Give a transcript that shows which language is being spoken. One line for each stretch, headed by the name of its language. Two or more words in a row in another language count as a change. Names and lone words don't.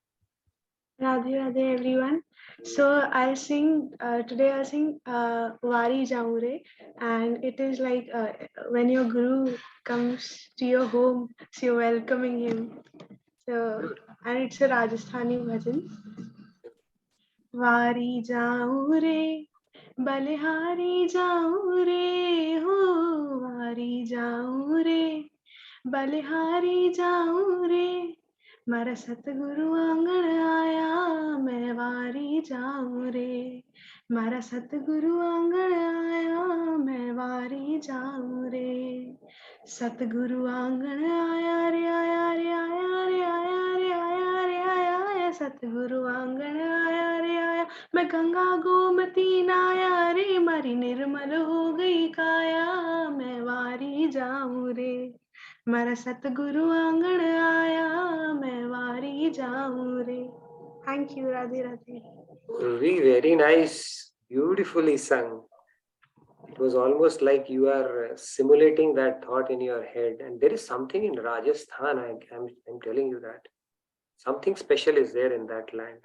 English: Radhe Radhe everyone. So I'll sing today. I'll sing Wari Jaure, and it is like when your guru comes to your home, so you're welcoming him. So and it's a Rajasthani bhajan.
Rajasthani: वारी जाऊं रे, बलिहारी जाऊं रे, हो वारी जाऊं रे, बलिहारी जाऊं रे. मारा सतगुरु आंगण आया मैं वारी जाऊं रे मारा सतगुरु आंगण आया मैं वारी जाऊं रे सतगुरु आंगण आया रे आया रे आया रे आया रे आया रे आया सतगुरु आंगण आया रे आया मैं गंगा गोमती नाया रे मारी निर्मल हो गई काया मैं वारी जाऊं रे मारा सतगुरु आंगण आया मैं वारी जाऊं रे.
English: Thank you, Radhe Radhe. Urvi, very nice, beautifully sung. It was almost like you are simulating that thought in your head. And there is something in Rajasthan, I'm telling you that. Something special is there in that land.